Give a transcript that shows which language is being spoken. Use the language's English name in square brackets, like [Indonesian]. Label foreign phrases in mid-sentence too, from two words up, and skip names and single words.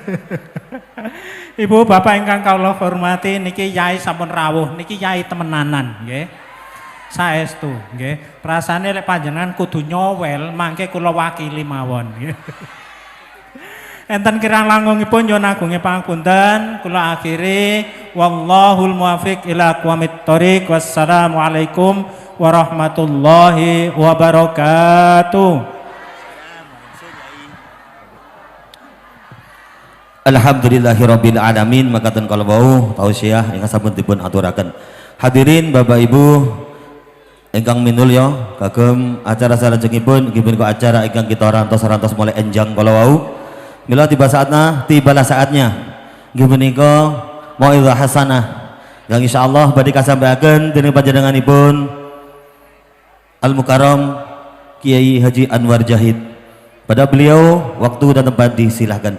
[Javanese] Ibu bapak ingkang kawula hormati niki Yai sampun rawuh niki Yai temenanan nggih. Saestu nggih. Rasane lek panjenengan kudu nyowel mangke kula wakili mawon nggih. Enten kirang langkungipun nyuwun agunge pangapunten kula akhiri [Arabic] والله الموفق إلى أقوم الطريق. والسلام عليكم ورحمة الله وبركاته. الحمد لله رب العالمين. [Javanese] Makaten kala wau tausiah ingkang sampun dipun aturaken. Hadirin Bapak Ibu ingkang minulya kagem acara salajengipun inggih punika acara ingkang kita rantos mulai enjang kala wau. Mila [Indonesian] tibalah saatnya [Javanese] inggih punika [Arabic] موعظة حسنة [Javanese] yang insyaallah badhe kasampaiaken dening panjenenganipun [Arabic] المكرم [Javanese] Kiai Haji Anwar Zahid. [Indonesian] Pada beliau waktu dan tempat disilahkan.